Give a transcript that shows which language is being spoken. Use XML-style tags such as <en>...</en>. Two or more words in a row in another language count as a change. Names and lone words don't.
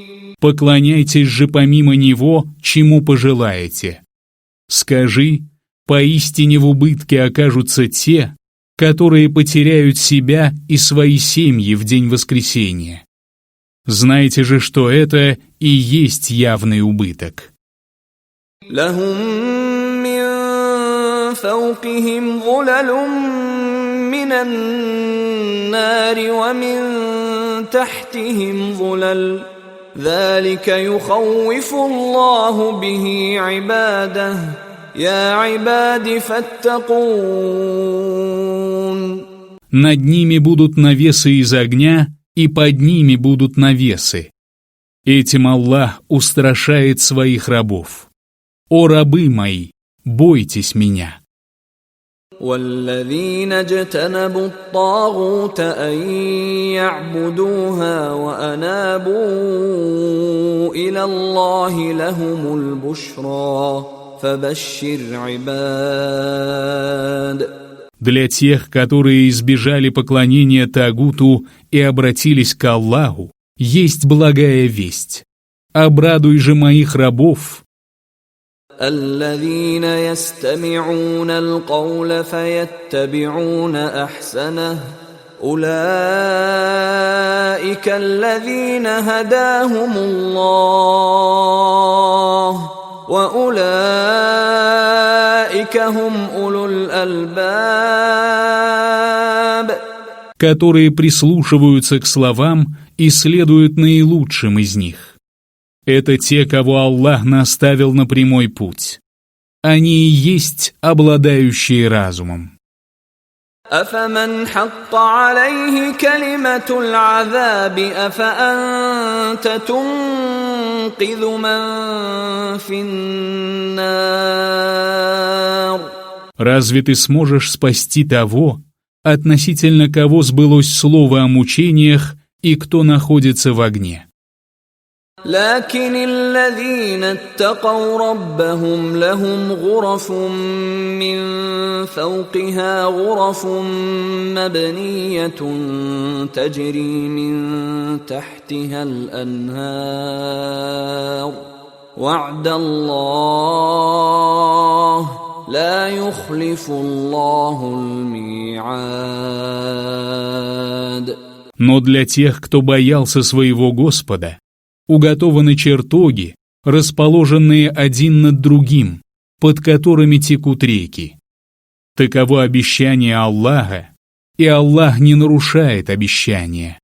<ru>Поклоняйтесь же помимо Него, чему пожелаете. Скажи, поистине в убытке окажутся те, которые потеряют себя и свои семьи в день воскресения. Знайте же, что это и есть явный убыток.</ru> <ar>لهم من فوقهم ظلل من النار ومن تحتهم ظلل ذلك يخوف الله به عباده يا عباد فاتقون.</ar> <ru>Над ними будут навесы из огня, и под ними будут навесы. Этим Аллах устрашает своих рабов. О рабы мои, бойтесь меня.</ru> <ar>والذين اجتنبوا الطاغوت أن يعبدوها وأنابوا إلى الله لهم البشرى فبشر عباد.</ar> <ru>Для тех, которые избежали поклонения Тагуту и обратились к Аллаху, есть благая весть. Обрадуй же моих рабов.</ru> <ar>الذين يستمعون القول فيتبعون أحسنه أولئك الذين هداهم الله وأولئك هم أولو الألباب.</ar> <ru>Которые прислушиваются к словам и следуют наилучшим из них. Это те, кого Аллах наставил на прямой путь. Они и есть обладающие разумом.</ru> <ar>أفمن حق عليه كلمة العذاب أفأنت تنقذ من في النار.</ar> <ru>Разве ты сможешь спасти того, относительно кого сбылось слово о мучениях и кто находится в огне?</ru> <ar>لكن الذين اتقوا ربهم لهم غرف من فوقها غرف مبنية تجري من تحتها الأنهار وعد الله لا يخلف الله الميعاد.</ar> <ru>Но для тех, кто боялся своего Господа, уготованы чертоги, расположенные один над другим, под которыми текут реки. Таково обещание Аллаха, и Аллах не нарушает обещания.</ru>